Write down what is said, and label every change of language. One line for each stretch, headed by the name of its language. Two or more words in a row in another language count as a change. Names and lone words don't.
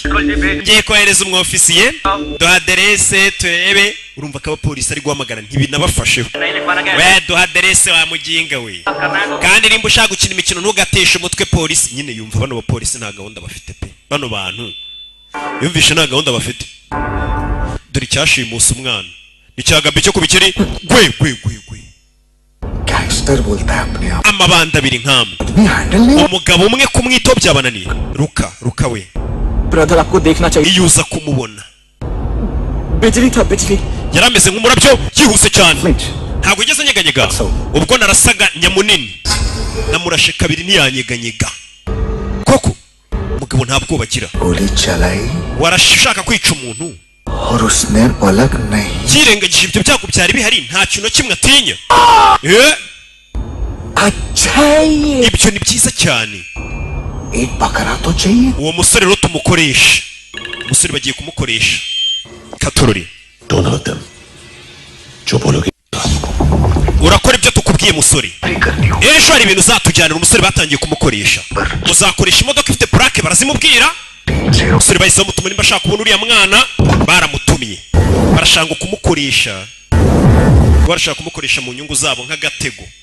Kinyarwanda: Ngiye kohereza umwofisiye duha aderese turebe urumva ko abapolisi ari guhamagara ntibinabafasheho. We duha aderese wa muginga we. Kandi nimba ushaka gukina imikino ntugateshe umutwe polisi nyine yumva bano bapolisi nta gahunda bafite pe. Bano bantu yumvishe nta gahunda bafite. Dore icyashimusa umwana. Icyagabye cyo kubikiri gwe.
Hindi: गैंगस्टर बोलता है अपने आप
Kinyarwanda: Amabanda abiri nk'amwe.
Hindi: हैंडल नहीं
Kinyarwanda: Umugabo umwe kumwito byabananiye. Ruka we.
Hindi: ब्रदर आपको देखना चाहिए
Kinyarwanda: Iyuza kumubona.
Hindi: बिजली था बिजली
Kinyarwanda: Yarameze nk'umurabyo yihuse cyane. Ntabwo igeze nyeganyega. Ubwo narasaga nyamunini. Namurashe kabiri ntiyanyeganyega. Koko umugabo ntabwo bagira.
Hindi: गोली चलाई
Kinyarwanda: Warashaka kwica umuntu.
Hindi: और उसने पलक नहीं
Kinyarwanda: Yirengagije ibyo byago byari bihari nta kintu kimwe atinya.
Hindi: अच्छा ये
Kinyarwanda: Ibyo ni byiza cyane.
Hindi: एक बकरा तो चाहिए
Kinyarwanda: Uwo musore rero tumukoresha. Umusore bagiye kumukoresha. Katorori.
Hindi: दोनों
English: of them
Hindi: जो बोलोगे
Kinyarwanda: Urakora ibyo tukubwiye musore. Ejo hari ibintu uzatujyanira umusore batangiye kumukoresha. Uzakoresha imodoka ifite plaque barazimubwira. Umusore bahise bamutuma nimba ashaka kubona uriya mwana baramutumye. Barashaka kumukoresha. Barashaka kumukoresha mu nyungu zabo nk'agatego.